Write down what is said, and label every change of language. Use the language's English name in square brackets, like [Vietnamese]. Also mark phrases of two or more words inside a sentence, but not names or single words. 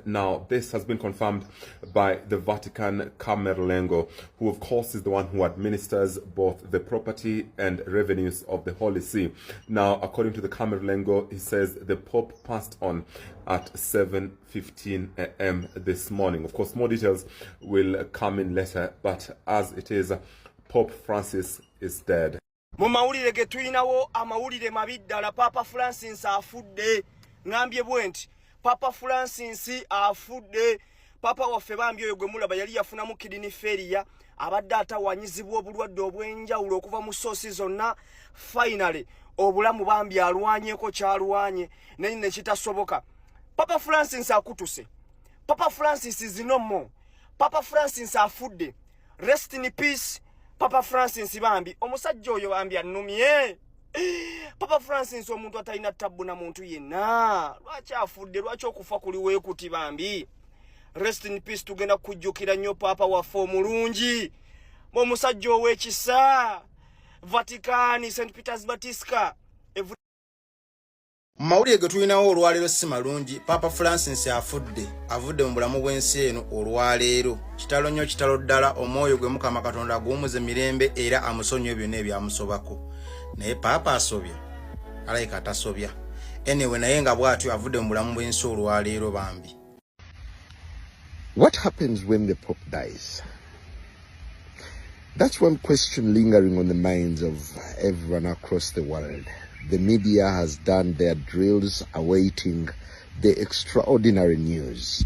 [English] Now, this has been confirmed by the Vatican Camerlengo, who of course is the one who administers both the property and revenues of the Holy See. Now, according to the Camerlengo, he says the Pope passed on at 7:15 a.m. this morning. Of course, more details will come in later, but as it is, Pope Francis is dead. [Ganda] Mu mawulire ge tulinawo amawulire mabi ddala. Papa Francis afudde. Ngambye bwenti Papa Francis afudde. Papa waffe bambi oyo gwe mulaba yali yafunamu kidini failure, abadde atawanyizibwa obulwadde obw'enjawulo okuva mu sosi zonna. Finally obulamu bambi alwanyeko kyalwanye ne kitasoboka. Papa Francis akutuse. Papa Francis [English] is no more. [Ganda] Papa Francis afudde. [English] Rest in peace [Ganda] Papa Francis bambi. Omusajja oyo bambi annumye. Papa Francis omuntu atalina tabbu na muntu yenna. Lwaki afudde? Lwaki okufa kuli weekuti bambi? [English] Rest in peace. [Ganda] Tugenda kujjukira nnyo papa waffe omulungi. Omusajja ow'ekisa. Vatican, St. Peter's Basilica. Mawulire ge tulinawo olwaleero si malungi. Papa Francis avudde mu bulamu bw'ensi eno olwaleero. Kitalo nnyo, kitalo ddala. Omwoyo gwe Mukama Katonda aguwumuze mirembe era amusonyiwe byonna ebyamusobako. Naye Papa asobya, alayika atasobya. Anyway, naye nga bw'atyo avudde mu bulamu bw'ensi olwaleero bambi. [English] What happens when the Pope dies? That's one question lingering on the minds of everyone across the world. The media has done their drills awaiting the extraordinary news.